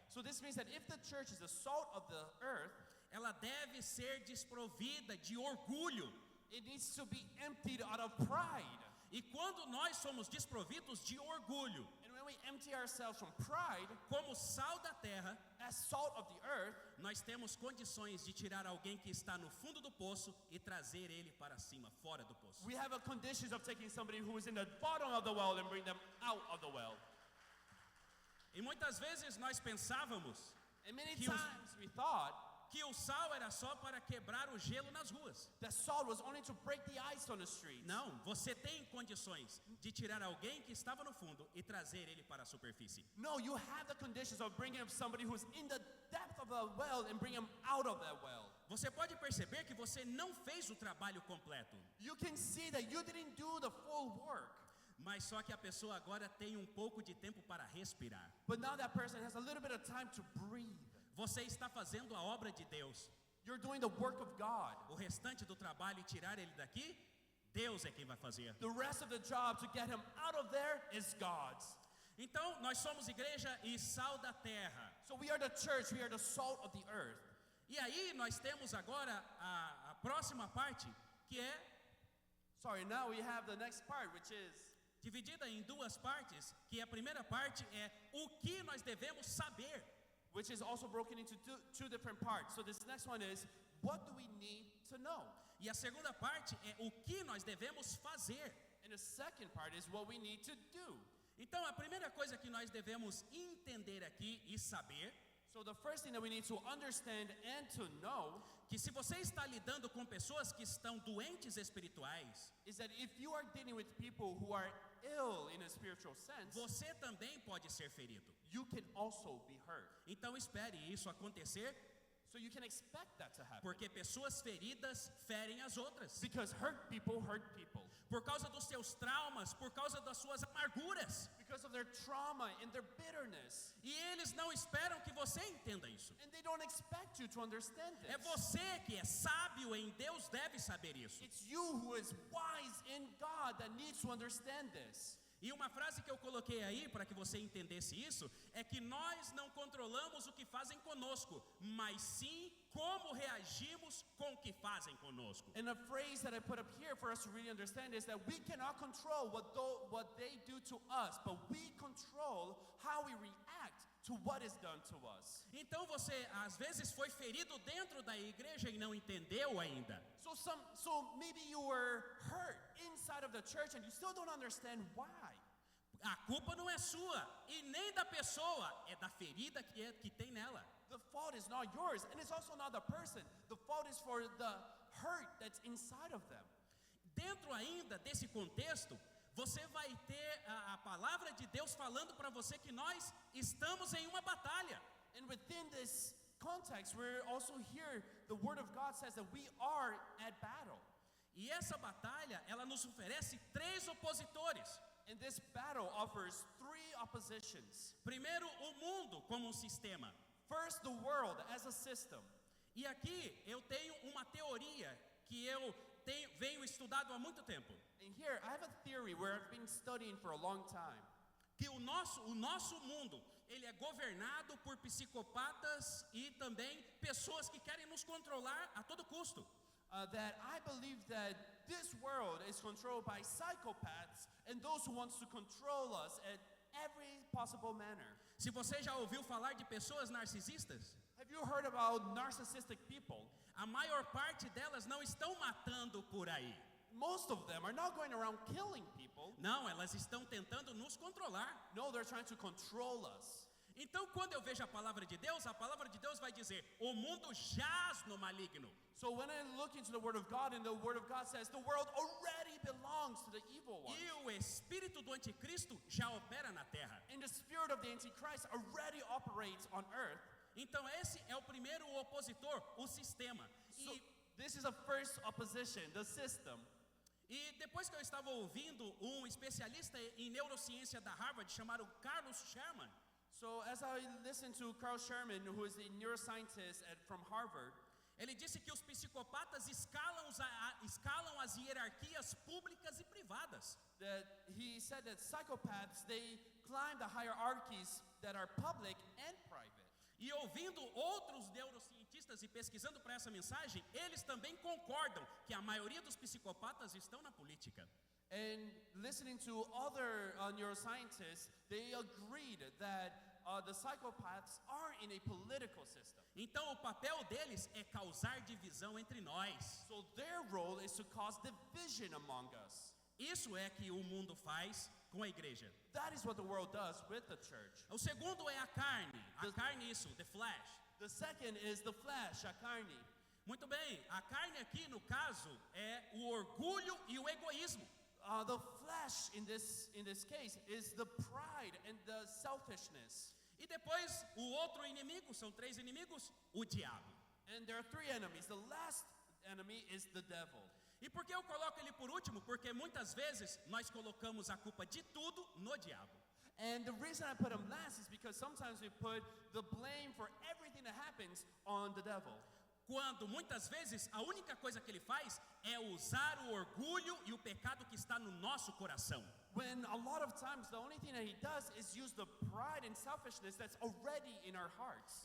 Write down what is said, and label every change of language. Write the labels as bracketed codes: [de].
[en] So this means that if the church is the salt of the earth, [pt] ela deve ser desprovida de orgulho. [en] it needs to be emptied out of pride. [pt] E quando nós somos desprovidos de orgulho, [en] And when we empty ourselves from pride, [pt] como sal da terra, [en] as salt of the earth, [pt] nós temos condições de tirar alguém que está no fundo do poço e trazer ele para cima, fora do poço. [en] we have a conditions of taking somebody who is in the bottom of the well and bring them out of the well. [pt] E muitas vezes nós pensávamos [en] And many [pt] Que os- [en] times we thought [pt] que o sal era só para quebrar o gelo nas ruas. [en] that salt was only to break the ice on the streets. [pt] Não, você tem condições de tirar alguém que estava no fundo e trazer ele para a superfície. [en] No, you have the conditions of bringing up somebody who's in the depth of the well and bring him out of that well. [pt] Você pode perceber que você não fez o trabalho completo, [en] You can see that you didn't do the full work. [pt] mas só que a pessoa agora tem um pouco de tempo para respirar. [en] But now that person has a little bit of time to breathe. [pt] Você está fazendo a obra de Deus. [en] You're doing the work of God. [pt] O restante do trabalho e tirar ele daqui, Deus é quem vai fazer. [en] The rest of the job to get him out of there is God's. [pt] Então, nós somos igreja e sal da terra. [en] So we are the church, we are the salt of the earth. [pt] E aí nós temos agora a próxima parte, que é [en] Sorry, now we have the next part, which is [pt] dividida em duas partes, que a primeira parte é o que nós devemos saber. [en] also broken into two different parts. So this next one is, what do we need to know? [pt] E a segunda parte é o que nós devemos fazer. [en] And And the second part is what we need to do. [pt] Então, a primeira coisa que nós devemos entender aqui e saber, [en] So the first thing that we need to understand and to know [pt] que se você está lidando com pessoas que estão doentes espirituais, [en] is that if you are dealing with people who are ill in a spiritual sense, [pt] você também pode ser ferido. [en] you can also be hurt. [pt] Então espere isso acontecer, [en] So you can expect that to happen. [pt] porque pessoas feridas ferem as outras. [en] Because hurt people hurt people. [pt] Por causa dos seus traumas, por causa das suas amarguras. [en] Because of their trauma and their bitterness. [pt] E eles não esperam que você entenda isso. [en] And they don't expect you to understand [pt] É [en] this. [pt] você que é sábio em Deus deve saber isso. [en] It's you who is wise in God that needs to understand this. [pt] E uma frase que eu coloquei aí para que você entendesse isso é que nós não controlamos o que fazem conosco, mas sim como reagimos com o que fazem conosco. [en] And a phrase that I put up here for us to really understand is that we cannot control what they do to us, but we control how we react to what is done to us. [pt] Então você às vezes foi ferido dentro da igreja e não entendeu ainda. [en] So maybe you were hurt inside of the church and you still don't understand why. [pt] A culpa não é sua e nem da pessoa, é da ferida que tem nela. [en] The fault is not yours, and it's also not the person. The fault is for the hurt that's inside of them. [pt] Dentro ainda desse contexto, você vai ter a palavra de Deus falando para você que nós estamos em uma batalha. [en] And within this context, we're also here, the Word of God says that we are at battle. [pt] E essa batalha, ela nos oferece 3 opositores. [en] And this battle offers 3 oppositions. [pt] Primeiro, o mundo como um sistema. [en] First, the world as a system. [pt] E aqui eu tenho uma teoria que eu venho estudado há muito tempo. [en] And here, I have a theory where I've been studying for a long time. [pt] Que o nosso mundo, ele é governado por psicopatas e também pessoas que querem nos controlar a todo custo. [en] That I believe that this world is controlled by psychopaths and those who want to control us at every possible manner. [pt] Se você já ouviu falar de pessoas narcisistas, [en] Have you heard about narcissistic people? [pt] a maior parte delas não estão matando por aí. [en] Most of them are not going around killing people. [pt] Não, elas estão tentando nos controlar. [en] No, they're trying to control us. [pt] Então, quando eu vejo a palavra de Deus vai dizer: o mundo jaz no maligno. [en] So when I look into the Word of God, and the Word of God says the world already belongs to the evil one. [pt] E o espírito do anticristo já opera na terra. [en] And the spirit of the Antichrist already operates on earth. [pt] Então esse é o primeiro opositor, o sistema. [en] So this is a first opposition, the system. [pt] E depois que eu estava ouvindo um especialista em neurociência da Harvard chamado Carlos Sherman, [en] So as I listened to Carl Sherman, who is a neuroscientist from Harvard, [pt] ele disse que os psicopatas escalam as hierarquias públicas e privadas. [en] that he said that psychopaths, they climb the hierarchies that are public and private. [pt] E ouvindo outros neurocientistas e pesquisando para essa mensagem, eles também concordam que a maioria dos psicopatas estão na política. [en] And listening to other neuroscientists, they agreed that the psychopaths are in a political system. [pt] Então o papel deles é causar divisão entre nós. [en] So their role is to cause division among us. [pt] Isso é que o mundo faz com a igreja. [en] That is what the world does with the church. [pt] O segundo é a carne. A carne, isso, [en] the flesh. The second is the flesh, [pt] a carne. Muito bem, a carne aqui no caso é o orgulho e o egoísmo. [en] The flesh in this case is the pride and the selfishness. [pt] E depois o outro inimigo, são 3 inimigos, o diabo. [en] And there are 3 enemies. The last enemy is the devil. [pt] E por que eu coloco ele por último? Porque muitas vezes nós colocamos a culpa de tudo no diabo. [en] And the reason I put him last is because sometimes we put the blame for everything that happens on the devil. [pt] Quando muitas vezes a única coisa que ele faz é usar o orgulho e o pecado que está no nosso coração. [en] When a lot of times the only thing that he does is use the pride and selfishness that's already in our hearts.